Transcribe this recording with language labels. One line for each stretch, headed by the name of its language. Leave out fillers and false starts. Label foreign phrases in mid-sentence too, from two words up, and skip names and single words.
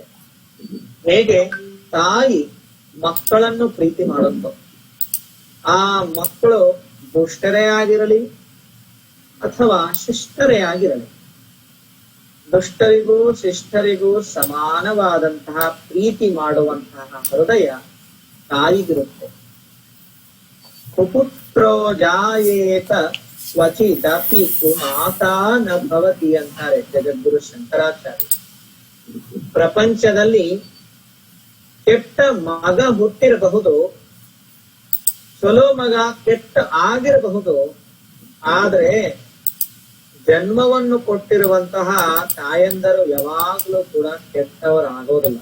Kannada: ಹೇಗೆ ತಾಯಿ ಮಕ್ಕಳನ್ನು ಪ್ರೀತಿ ಮಾಡುತ್ತೋ, ಆ ಮಕ್ಕಳು ದುಷ್ಟರೇ ಆಗಿರಲಿ ಅಥವಾ ಶಿಷ್ಟರೇ ಆಗಿರಲಿ, ದುಷ್ಟರಿಗೂ ಶಿಷ್ಟರಿಗೂ ಸಮಾನವಾದಂತಹ ಪ್ರೀತಿ ಮಾಡುವಂತಹ ಹೃದಯ ತಾಯಿಗಿರುತ್ತೆ.
Sanskrit: ಕುಪುತ್ರೋ ಜಾಯೇತ ಕ್ವಚಿದಪಿ ಮಾತಾ ನ ಭವತಿ
Kannada: ಅಂತಾರೆ ಜಗದ್ಗುರು ಶಂಕರಾಚಾರ್ಯ. ಪ್ರಪಂಚದಲ್ಲಿ ಕೆಟ್ಟ ಮಗ ಹುಟ್ಟಿರಬಹುದು, ಚಲೋ ಮಗ ಕೆಟ್ಟ ಆಗಿರಬಹುದು, ಆದ್ರೆ ಜನ್ಮವನ್ನು ಕೊಟ್ಟಿರುವಂತಹ ತಾಯಂದರು ಯಾವಾಗ್ಲೂ ಕೂಡ ಕೆಟ್ಟವರಾಗೋದಿಲ್ಲ.